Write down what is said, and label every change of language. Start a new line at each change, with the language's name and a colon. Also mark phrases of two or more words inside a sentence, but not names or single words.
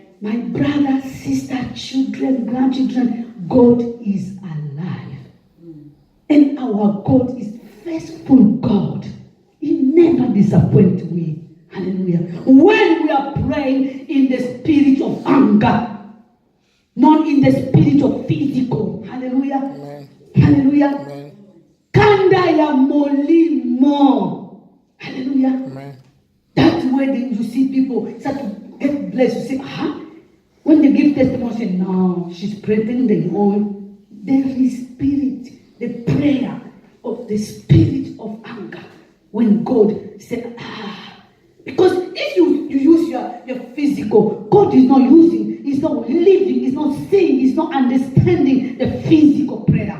English: My brother, sister, children, grandchildren, God is alive. And our God is faithful God. He never disappoints me. Hallelujah. When we are praying in the spirit of anger, not in the spirit of physical. Hallelujah. Amen. Hallelujah. Amen.
Lingala: Kanda ya molimo.
English: Hallelujah. Amen. That's where you see people start to get blessed. You say, when they give testimony, say, no, she's pretending. Oh, there is spirit, the prayer of the spirit of anger. When God said, because if you use your physical, God is not using, He's not living, He's not seeing, He's not understanding the physical prayer.